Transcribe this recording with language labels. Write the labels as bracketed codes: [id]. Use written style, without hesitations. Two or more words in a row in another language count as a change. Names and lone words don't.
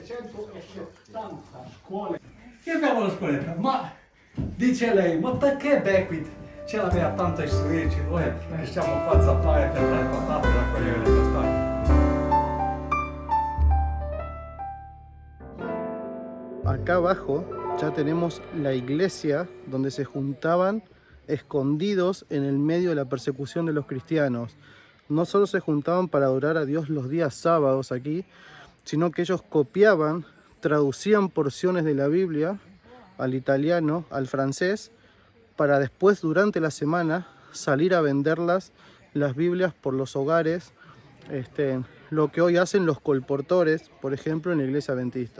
[it] Che avevano scoperto? Ma dice lei, ma perché Beckwith ce l'aveva tanto istruirci? Noi che siamo qua a zappare per le patate e raccogliere le castagne. [es] Acá abajo ya tenemos la iglesia donde se juntaban escondidos en el medio de la persecución de los cristianos. No solo se juntaban para adorar a Dios los días sábados aquí, sino que ellos copiaban, traducían porciones de la Biblia al italiano, al francés, para después durante la semana salir a venderlas, las Biblias, por los hogares, lo que hoy hacen los colportores, por ejemplo, en la iglesia adventista.